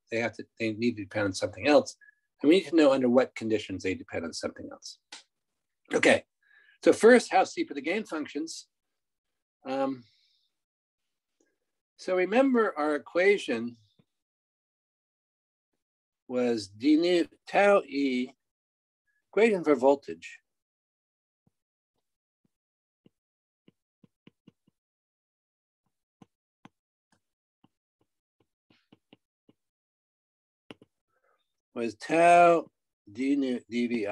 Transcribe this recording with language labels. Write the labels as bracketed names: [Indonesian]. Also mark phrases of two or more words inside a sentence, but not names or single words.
[English] They need to depend on something else. And we need to know under what conditions they depend on something else. Okay, so first, how steep are the gain functions? So remember our equation was d nu tau e, equation for voltage. Was tau d nu dV.